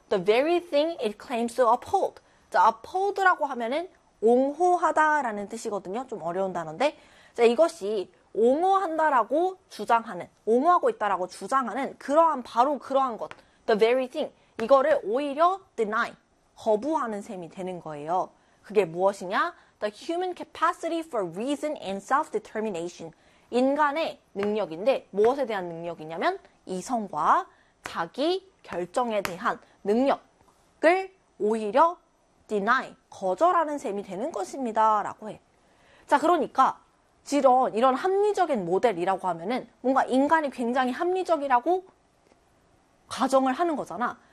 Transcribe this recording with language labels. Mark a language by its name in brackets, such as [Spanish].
[English] The very thing it claims to uphold. [Korean] 자, uphold라고 하면은 옹호하다라는 뜻이거든요. 좀 어려운 단어인데. 자, 이것이 옹호한다라고 주장하는, 옹호하고 있다라고 주장하는 그러한 바로 그러한 것. [English] The very thing. [Korean] 이거를 오히려 deny, 거부하는 셈이 되는 거예요. 그게 무엇이냐? [English] The human capacity for reason and self-determination. [Korean] 인간의 능력인데 무엇에 대한 능력이냐면 이성과 자기 결정에 대한 능력을 오히려 deny, 거절하는 셈이 되는 것입니다. 라고 해. 자, 그러니까 이런 합리적인 모델이라고 하면은 뭔가 인간이 굉장히 합리적이라고 가정을 하는 거잖아.